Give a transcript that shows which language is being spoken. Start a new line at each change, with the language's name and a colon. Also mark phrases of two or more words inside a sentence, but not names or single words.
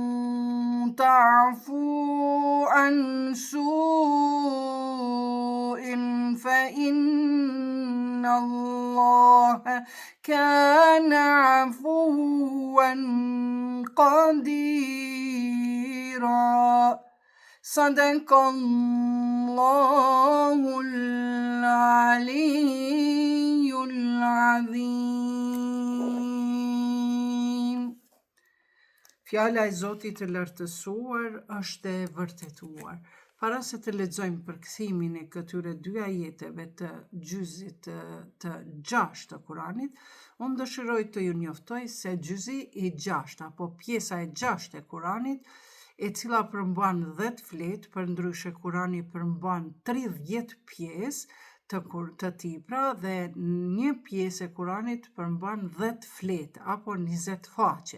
Arabic: تعفوا عن سوء فإن الله كان عفوا قديرا صدق الله العلي العظيم.
Albanian: Fjala e Zotit të lartësuar është e vërtetuar. Para se të lexojmë përkthimin e këtyre dy ajeteve të gjyzit të 6 të Kuranit, unë dëshiroj të ju njoftoj se gjyzi i 6 apo pjesa e 6 e Kuranit, e cila përmban 10 fletë, përndryshe Kurani përmban 30 pjesë të tipra dhe një pjesë e Kuranit përmban 10 fletë apo 20 faqe.